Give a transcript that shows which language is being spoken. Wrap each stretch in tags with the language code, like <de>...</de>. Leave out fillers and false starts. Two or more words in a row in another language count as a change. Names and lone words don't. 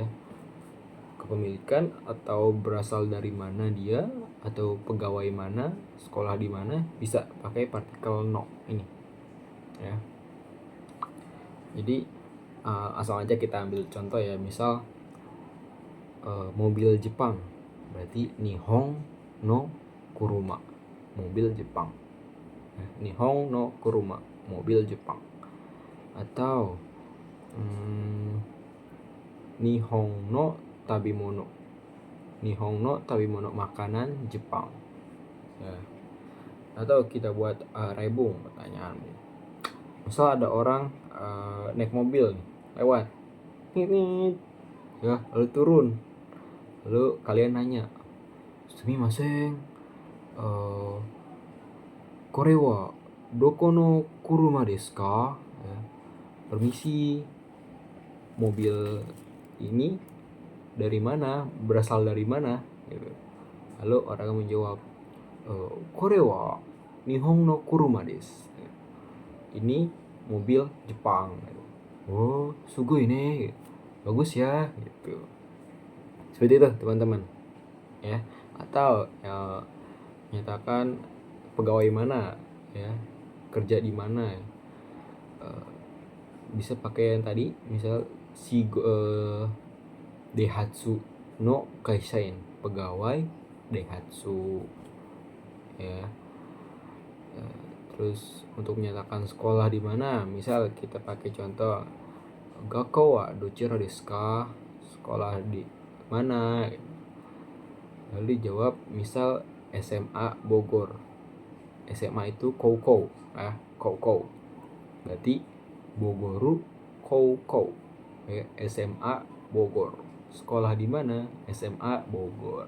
<id>Kepemilikan atau berasal dari mana dia, atau pegawai mana, sekolah di mana, bisa pakai partikel no ini ya. Jadi asal aja kita ambil contoh ya, misal mobil Jepang, berarti</id> <ja>日本の車,</ja> <id>mobil Jepang.</id> <ja>日本の車,</ja> <id>mobil Jepang.</id> <ja>Atau 日本の食べ物、日本の食べ物,</ja> <id>makanan Jepang ya. Atau kita buat rebung pertanyaan, misal ada orang naik mobil nih, lewat nih ya, lalu turun, lalu kalian nanya,</id> <ja>すみません、これはどこの車ですか?</ja> <id>Ya, permisi, mobil ini dari mana, berasal dari mana gitu. Lalu orang menjawab,</id> <ja>これは日本の車です,</ja> <id>ini mobil Jepang. Oh,</id> <ja>すごいね,</ja> <id>bagus ya gitu. Seperti itu teman-teman ya. Atau menyatakan pegawai mana ya, kerja di mana. Bisa pakai yang tadi, misal</id> <ja>ダイハツの会社員,</ja> <id>pegawai Daihatsu ya. Terus untuk menyatakan sekolah di mana, misal kita pakai contoh</id> <ja>学校はどちらですか,</ja> <id>sekolah di mana. Lalu dijawab misal SMA Bogor, SMA itu Koukou ya, Koukou berarti</id> <ja>ボゴール高校</ja> <id>ya, SMA Bogor, sekolah di mana, SMA Bogor.</id>